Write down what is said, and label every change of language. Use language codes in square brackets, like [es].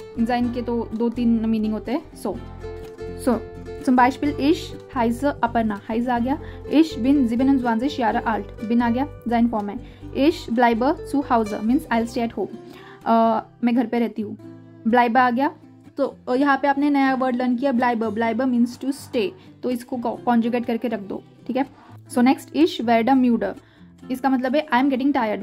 [hi] Sein के तो 2-3 meaning होते हैं। [de] So zum Beispiel ich heiße Aparna. heiße [hi] आ गया। [de] Ich bin 27 Jahre alt. [hi] bin आ गया, sein फॉर्म है। [de] Ich bleibe zu Hause [en] means I'll stay at home. [hi] मैं घर पे रहती हूँ। bleibe आ गया। तो यहाँ पे आपने नया वर्ड लर्न किया, ब्लाइबर। ब्लाइबर [en] means to stay, [hi] तो इसको कॉन्जुगेट करके रख दो, ठीक है। सो नेक्स्ट, [de] इश वेडर म्यूडर। [hi] इसका मतलब है [en] I am getting tired.